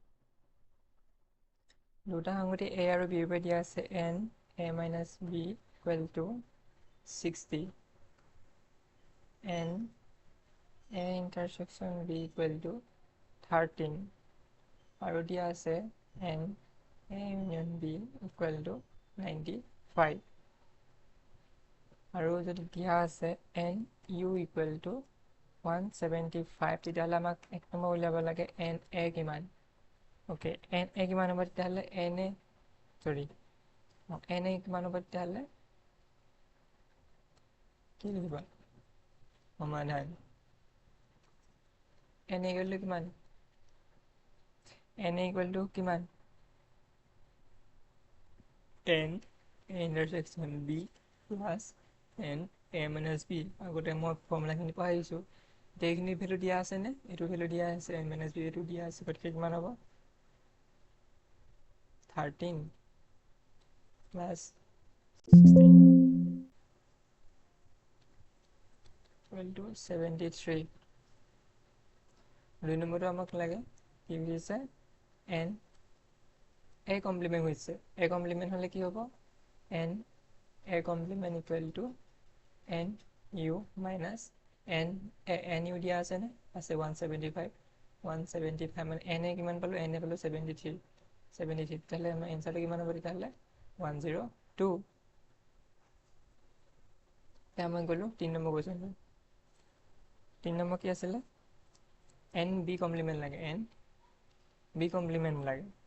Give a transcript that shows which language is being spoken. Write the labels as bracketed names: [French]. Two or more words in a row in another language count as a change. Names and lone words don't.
[Assamese] দুটা সংগতি a আৰু b ৰ পৰা দিয়া আছে [English] n a minus b equal to 60 n a intersection b equal to 13 [Assamese] আৰু দিয়া আছে [English] n a union b equal to 95 [Assamese] আৰু যদি দিয়া আছে [English] n u equal to 175 [Assamese] তেতিয়াহ'লে আমাক এক নম্বৰ উলিয়াব লাগে n a কিমান ওকে n a কিমান হ'ব তেতিয়াহ'লে n a সৰি n a কিমান হ'ব তেতিয়াহ'লে কি লিখিবা সমাধান [English] n equal to [Assamese] কিমান [English] n equal to [Assamese] কিমান [English] n a intersection b plus n a minus b [Assamese] আগতে মই ফৰ্মুলাখিনি পাহৰিছোঁ এইখিনি ভ্যালু দিয়া আছে নে এইটো ভ্যালু দিয়া আছে [English] n minus b [Assamese] এইটো দিয়া আছে গতিকে কিমান হ'ব [English] 13 plus 16 equal to 73 [Assamese] দুই নম্বৰটো আমাক লাগে কি হৈছে n a কমপ্লিমেন্ট হৈছে a কমপ্লিমেন্ট হলে কি হ'ব n a কমপ্লিমেন্ট [English] equal to n u minus n u [Assamese] দিয়া আছে নে আছে 175 175 মানে n a কিমান পালো n a পালো 73 তাহলে আমাৰ এনসাৰটো কিমান হ'ব তেতিয়াহ'লে 102 এতিয়া মই গ'লো 3 নম্বৰ কুৱেশ্যনটো 3 নম্বৰ কি আছিলে n b কমপ্লিমেন্ট লাগে n b কমপ্লিমেন্ট লাগে